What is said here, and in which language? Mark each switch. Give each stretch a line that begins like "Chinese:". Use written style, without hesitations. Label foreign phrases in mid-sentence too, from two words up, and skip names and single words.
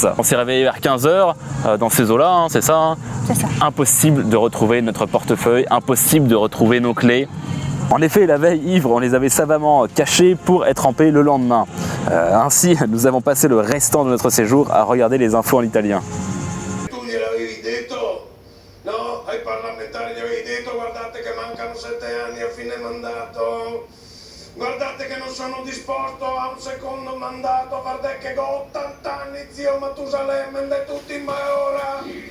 French: On s'est réveillé vers 15 h dans ces eaux-là, hein, c'est ça, hein. C'est ça. Impossible de retrouver notre portefeuille, impossible de retrouver nos clés. En effet, la veille, ivre, on les avait savamment cachés pour être trempés le lendemain. Ainsi, nous avons passé le restant de notre séjour à regarder les infos en italien.
Italian: Ai parlamentari gli avevi detto guardate che mancano 7 anni a fine mandato, guardate che non sono disposto a un secondo mandato, guardate che ho 80 anni zio Matusalemme e tutti in ora.